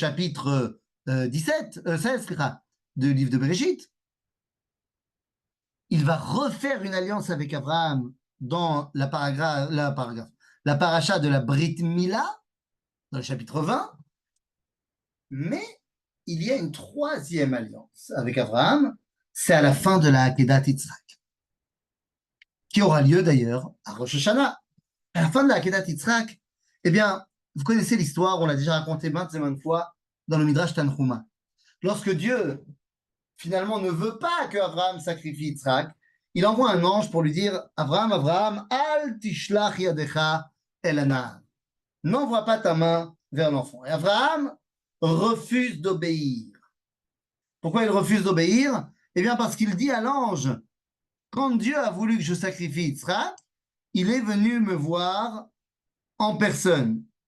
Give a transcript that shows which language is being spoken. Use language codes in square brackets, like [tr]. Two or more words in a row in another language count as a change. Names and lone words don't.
[fr] chapitre 16 du livre de Bereshit, il va refaire une alliance avec Abraham dans la paracha de la Brit Mila, dans le chapitre 20, mais il y a une troisième alliance avec Abraham, c'est à la fin de la Akedat Yitzhak, qui aura lieu d'ailleurs à Rosh Hashanah. À la fin de la Akedat Yitzhak, eh bien, vous connaissez l'histoire, on l'a déjà raconté maintes et maintes fois dans le Midrash Tanhuma. Lorsque Dieu, finalement, ne veut pas que Abraham sacrifie Yitzhak, il envoie un ange pour lui dire Abraham, Abraham, [he] אל תשלח ידך אל הנער. [fr] N'envoie pas ta main vers l'enfant. Et Abraham refuse d'obéir. Pourquoi il refuse d'obéir? Eh bien, parce qu'il dit à l'ange quand Dieu a voulu que je sacrifie Yitzhak, il est venu me voir en personne.